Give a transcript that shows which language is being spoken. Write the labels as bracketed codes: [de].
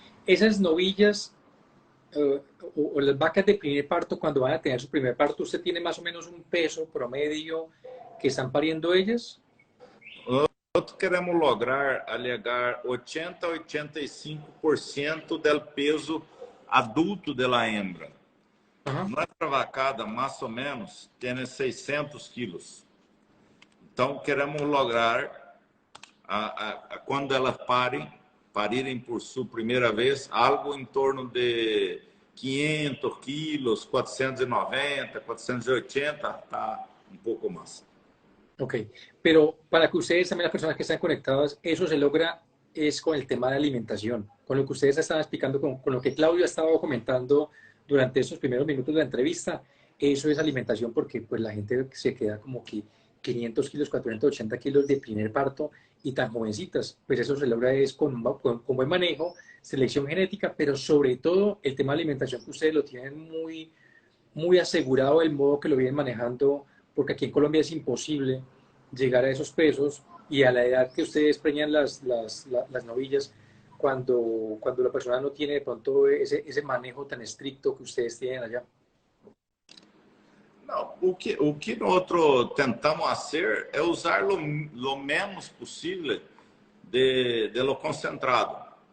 [es] Esas novillas o las vacas de primer parto, cuando van a tener su primer parto, ¿usted tiene más o menos un peso promedio que están pariendo ellas? [pt] Nós queremos lograr alegar 80 a 85% do peso adulto da hembra. Nossa vacada, mais ou menos, tem 600 quilos. Então, queremos lograr, quando elas parirem por sua primeira vez, algo em torno de 500 quilos, 490, 480, tá um pouco mais. [es] Ok, pero para que ustedes, también las personas que están conectadas, eso se logra es con el tema de alimentación, con lo que ustedes estaban explicando, con lo que Claudio ha estado comentando durante estos primeros minutos de la entrevista. Eso es alimentación porque pues la gente se queda como que 500 kilos, 480 kilos de primer parto y tan jovencitas, pues eso se logra es con buen manejo, selección genética, pero sobre todo el tema de alimentación que ustedes lo tienen muy, muy asegurado del modo que lo vienen manejando, porque aquí en Colombia es imposible llegar a esos pesos y a la edad que ustedes preñan las novillas cuando la persona no tiene de pronto ese manejo tan estricto que ustedes tienen allá. [pt] Não, o que nós tentamos fazer é usar o menos possível de lo concentrado.